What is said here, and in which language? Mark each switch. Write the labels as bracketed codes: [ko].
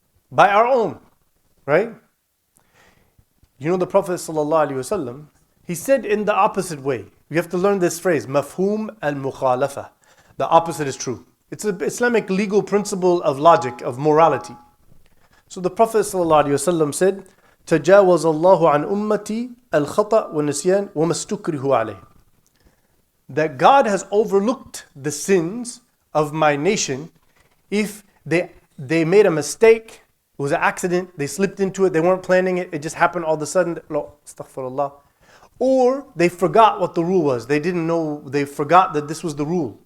[en] By our own, right? The Prophet ﷺ, he said in the opposite way. You have to learn this phrase, mafhum al-mukhalafa. The opposite is true. It's an Islamic legal principle of logic, of morality. So the Prophet ﷺ said, [ar] تَجَاوَزَ اللَّهُ عَنْ أُمَّتِي الْخَطَأ وَالنِّسْيَانِ وَمَسْتُكْرِهُ عَلَيْهِ. [en] That God has overlooked the sins of my nation if they made a mistake, it was an accident, they slipped into it, they weren't planning it, it just happened all of a sudden, astaghfirullah. Or they forgot what the rule was, they didn't know, they forgot that this was the rule.